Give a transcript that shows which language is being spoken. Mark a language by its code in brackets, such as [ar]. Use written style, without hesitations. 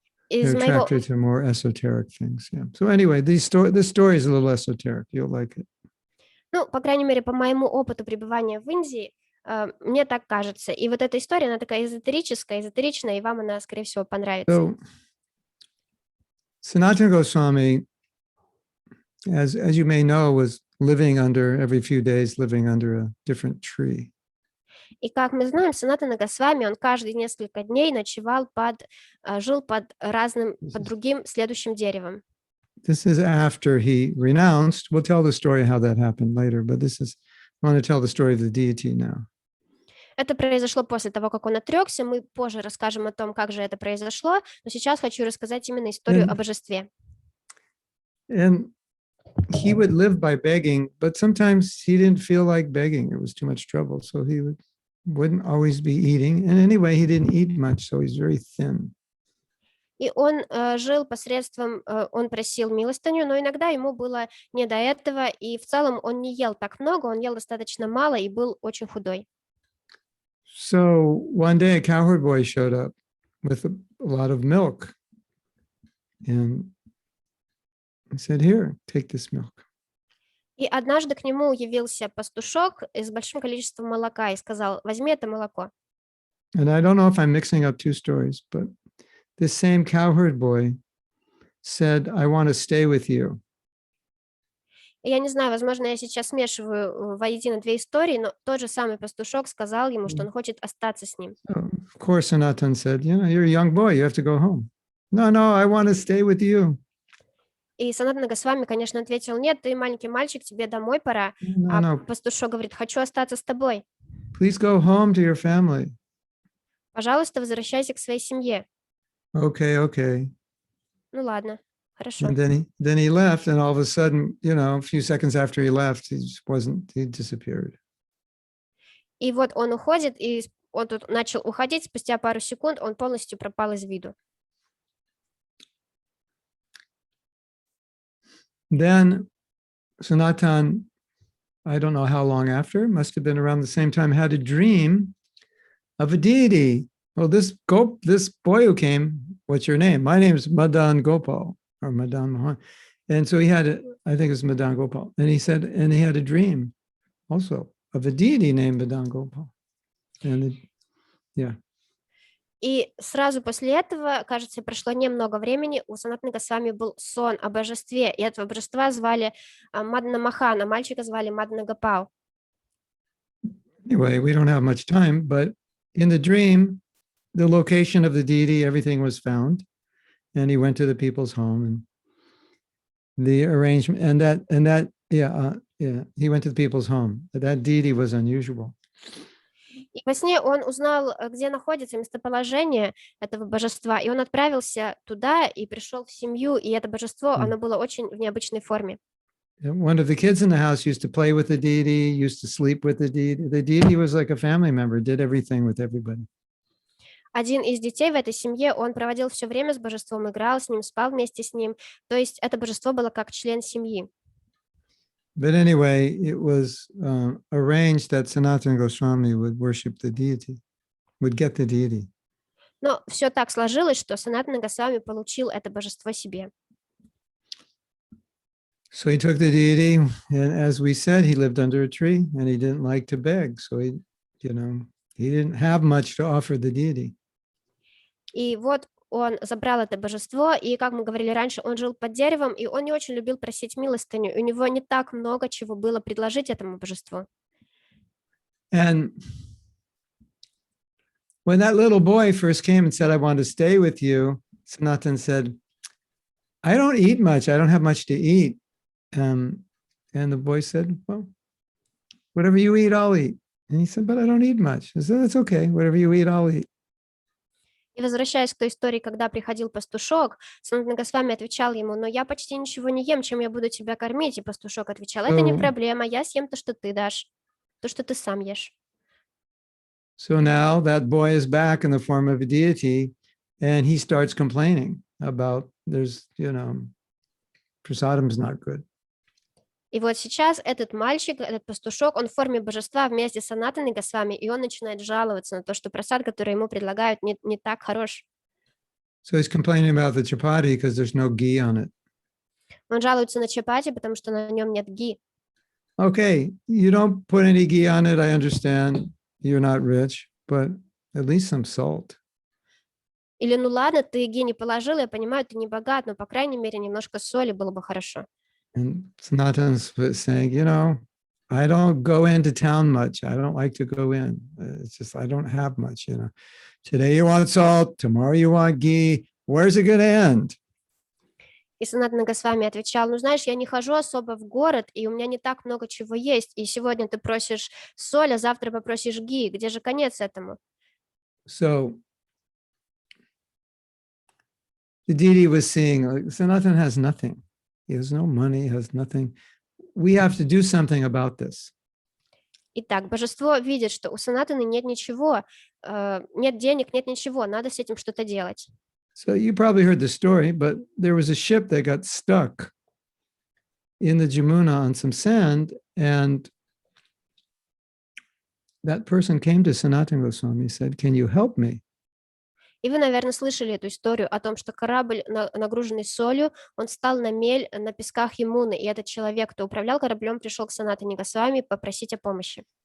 [en] They're attracted to more esoteric things. Yeah. So anyway, this story is a little esoteric. You'll like it. [ru] Ну, по крайней мере, по моему опыту пребывания в Индии, Мне так кажется. И вот эта история, она такая эзотеричная, и вам она, скорее всего, понравится. [en] So, Sanatana Goswami, as you may know, was living under, every few days, living under a different tree. [ru] И как мы знаем, Санатана Госвами, он каждые несколько дней жил под другим следующим деревом. [en] This is after he renounced. We'll tell the story how that happened later, but I want to tell the story of the deity now. [ru] Это произошло после того, как он отрекся. Мы позже расскажем о том, как же это произошло, но сейчас хочу рассказать именно историю о божестве. [en] And he would live by begging, but sometimes he didn't feel like begging. It was too much trouble, so he wouldn't always be eating. And anyway, he didn't eat much, so he's very thin. [ru] И он жил посредством, он просил милостыню, но иногда ему было не до этого, и в целом он не ел так много, он ел достаточно мало и был очень худой. [en] So one day a cowherd boy showed up with a lot of milk. And I said, here, take this milk. [ru] И однажды к нему явился пастушок с большим количеством молока и сказал: возьми это молоко. [en] And I don't know if I'm mixing up two stories, but this same cowherd boy said, I want to stay with you. [ru] Я не знаю, возможно, я сейчас смешиваю воедино две истории, но тот же самый пастушок сказал ему, что он хочет остаться с ним. [en] So, of course, Sanatan said, you're a young boy, you have to go home. No, I want to stay with you. [ru] И Санатана Госвами, конечно, ответил: нет, ты маленький мальчик, тебе домой пора. А пастушок говорит: хочу остаться с тобой. [en] Please go home to your family. [ru] Пожалуйста, возвращайся к своей семье. [en] Okay. [ru] Ну ладно, хорошо. [en] And then he left, and all of a sudden, a few seconds after he left, he disappeared. [ru] И вот он уходит, и он тут начал уходить, спустя пару секунд он полностью пропал из виду. [en] Then Sanatan, I don't know how long after, must have been around the same time, had a dream of a deity. Well, this boy who came, what's your name? My name is Madan Gopal, or Madan Mohan. And so he had, I think it's Madan Gopal. And he said, and he had a dream also of a deity named Madan Gopal. And yeah. [ru] И сразу после этого, кажется, прошло немного времени, у Санатаны Госвами был сон о божестве, и этого божества звали Мадана Махана, мальчика звали Мадана Гопал. [en] Anyway, we don't have much time, but in the dream, the location of the deity, everything was found, and he went to the people's home, and the arrangement, he went to the people's home. That deity was unusual. [ru] И во сне он узнал, где находится местоположение этого божества, и он отправился туда и пришел в семью, и это божество, оно было очень в необычной форме. [en] One of the kids in the house used to play with the deity, used to sleep with the deity. The deity was like a family member, did everything with everybody. [ru] Один из детей в этой семье, он проводил все время с божеством, играл с ним, спал вместе с ним, то есть это божество было как член семьи. [en] But anyway, it was arranged that Sanatana Goswami would worship the deity, would get the deity. [ru] Но все так сложилось, что Санатана Госвами получил это божество себе. [en] So he took the deity, and as we said, he lived under a tree, and he didn't like to beg, so he didn't have much to offer the deity. [ru] И вот он забрал это божество, и, как мы говорили раньше, он жил под деревом, и он не очень любил просить милостыню. У него не так много чего было предложить этому божеству. [en] And when that little boy first came and said, I want to stay with you, Sanatan said, I don't eat much. I don't have much to eat. And the boy said, well, whatever you eat, I'll eat. And he said, but I don't eat much. I said, that's okay. Whatever you eat, I'll eat. [ru] И возвращаясь к той истории, когда приходил пастушок, Санатана Госвами отвечал ему: но я почти ничего не ем, чем я буду тебя кормить? И пастушок отвечал: это не проблема, я съем то, что ты дашь, то, что ты сам ешь. [en] So now that boy is back in the form of a deity, and he starts complaining about prasadam is not good. [ru] И вот сейчас этот мальчик, этот пастушок, он в форме божества вместе с Санатаной Госвами, и он начинает жаловаться на то, что прасад, который ему предлагают, не так хорош. [en] So he's complaining about the chapati because there's no ghee on it. [ru] Он жалуется на чапати, потому что на нем нет ги. [en] Okay, you don't put any ghee on it, I understand. you're not rich, but at least some salt. [ru] Или, ну ладно, ты гений положил, я понимаю, ты не богат, но, по крайней мере, немножко соли было бы хорошо. [en] And Sanatana's saying, you know, I don't go into town much. I don't like to go in. It's just, I don't have much, you know. Today you want salt, tomorrow you want ghee. Where's it going to end? [ru] И Санатана Госвами отвечал, ну знаешь, я не хожу особо в город, и у меня не так много чего есть, и сегодня ты просишь соль, а завтра попросишь ги, где же конец этому? [en] So the deity was seeing, like, Sanatana has nothing. He has no money, has nothing. We have to do something about this. [ru] Итак, божество видит, что у Санатаны нет ничего, нет денег, нет ничего, надо с этим что-то делать. [en] So you probably heard the story, but there was a ship that got stuck in the Jamuna on some sand, and that person came to Sanatana Goswami and said, "Can you help me?" [ru] И вы, наверное, слышали эту историю о том, что корабль, нагруженный солью, он встал на мель на песках Ямуны, и этот человек, кто управлял кораблем, пришел к Санатане Госвами попросить о помощи.